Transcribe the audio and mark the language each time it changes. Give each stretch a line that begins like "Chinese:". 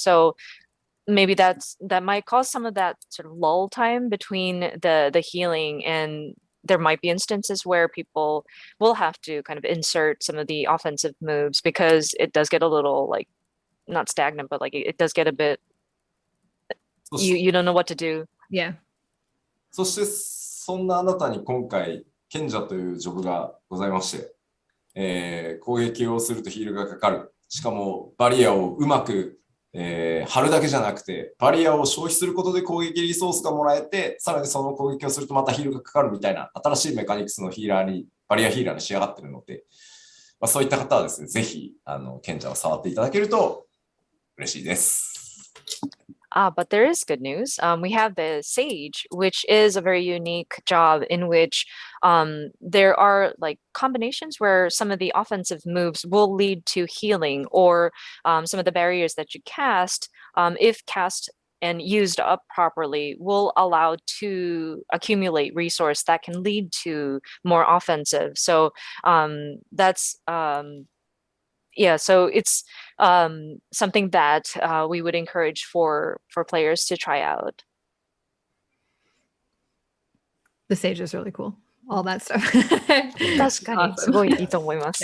English: So maybe that might cause some of that sort of lull time between the healing, and there might be instances where people will have to kind of insert some of the offensive moves because it does get a little like not stagnant, but like it does get a bit you don't know what to do. Yeah.
Japanese: そしてそんなあなたに今回賢者というジョブがございまして、攻撃をするとヒールがかかる。しかもバリアをうまく貼るだけじゃなくて、バリアを消費することで攻撃リソースがもらえて、さらにその攻撃をするとまたヒールがかかるみたいな新しいメカニクスのヒーラーに、バリアヒーラーに仕上がっているので、そういった方はですね、ぜひ賢者を触っていただけると嬉しいです。
English: But there is good news. We have the Sage, which is a very unique job in which there are like combinations where some of the offensive moves will lead to healing, or some of the barriers that you cast, if cast and used up properly, will allow to accumulate resource that can lead to more offensive. So that's yeah, so it's something that we would encourage for players to try out. The Sage is really cool. All that stuff.
Japanese: 確かにすごいいいと思います。